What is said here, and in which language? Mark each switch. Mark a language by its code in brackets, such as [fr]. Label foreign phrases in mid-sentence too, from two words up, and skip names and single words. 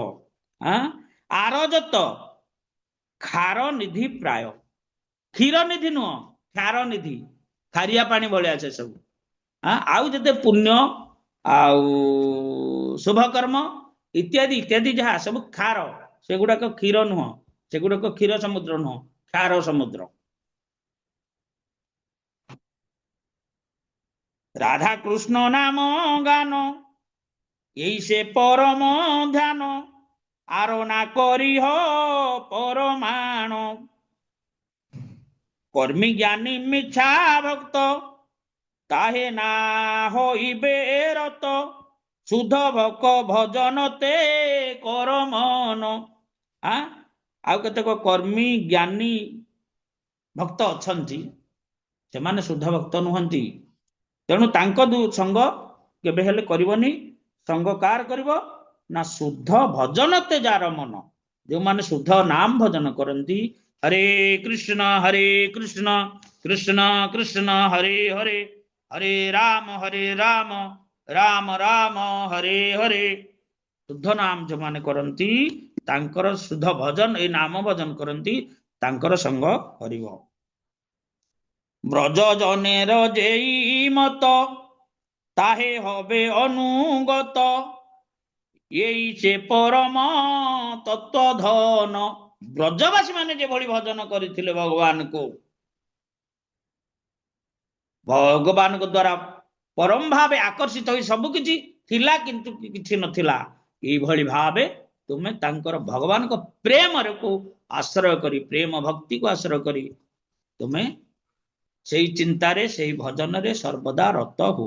[bn] আর যত খার নিধি প্রায়, [or] କ୍ଷୀର ନିଧି ନୁହଁ, ଖାର ନିଧି, ଖାରିଆ ପାଣି ଭଳିଆ ସେ ସବୁ। ଆଉ ଯେତେ ପୁଣ୍ୟ ଆଉ ଶୁଭ କର୍ମ ଇତ୍ୟାଦି ଇତ୍ୟାଦି ଯାହା ସବୁ ଖାର, ସେଗୁଡାକ କ୍ଷୀର ନୁହଁ, ସେଗୁଡାକ କ୍ଷୀର ସମୁଦ୍ର ନୁହଁ, ଖାର ସମୁଦ୍ର। [bn] রাধা কৃষ্ণ নাম গান এই সে পরম ধ্যান, আর না করিহ পরমাণ। কর্মী জ্ঞানী মিছা ভক্ত তাহে না হইবে রত, শুদ্ধ ভক ভজনতে কর মন। [or] ଆଉ କେତେକ କର୍ମୀ ଜ୍ଞାନୀ ଭକ୍ତ ଅଛନ୍ତି, ସେମାନେ ଶୁଦ୍ଧ ଭକ୍ତ ନୁହନ୍ତି। ତେଣୁ ତାଙ୍କ ସଙ୍ଗ କେବେ ହେଲେ କରିବନି। ସଙ୍ଗ କାର କରିବ? [bn] না শুদ্ধ ভজনতে যার মন, [or] ଯେଉଁମାନେ ଶୁଦ୍ଧ ନାମ ଭଜନ କରନ୍ତି। [sa] ହରେ କୃଷ୍ଣ କୃଷ୍ଣ କୃଷ୍ଣ ହରେ ହରେ, ହରେ ରାମ ରାମ ରାମ ହରେ ହରେ। [or] ଶୁଦ୍ଧ ନାମ ଯେଉଁମାନେ କରନ୍ତି, ତାଙ୍କର ଶୁଦ୍ଧ ଭଜନ, ଏଇ ନାମ ଭଜନ କରନ୍ତି, ତାଙ୍କର ସଙ୍ଗ କରିବ। [bn] ব্রজ জনের যেই মত তাহে হবে অনুগত, এই সে পরম তত্ত্বধন। [or] ବ୍ରଜବାସୀ ମାନେ যেভଳି ଭଜନ କରିଥିଲେ ଭଗବାନଙ୍କୁ, ଭଗବାନଙ୍କ ଦ୍ୱାରା ପରମ ଭାବେ ଆକର୍ଷିତ ହୋଇ ସବୁ କିଛି ଥିଲା କିନ୍ତୁ କିଛି ନଥିଲା, ଏଇଭଳି ଭାବେ ତୁମେ ତାଙ୍କର ଭଗବାନଙ୍କ ପ୍ରେମକୁ ଆଶ୍ରୟ କରି, ପ୍ରେମ ଭକ୍ତିକୁ ଆଶ୍ରୟ କରି ତୁମେ ସେଇ ଚିନ୍ତାରେ, ସେଇ ଭଜନରେ ସର୍ବଦା ରତ ହୁଅ।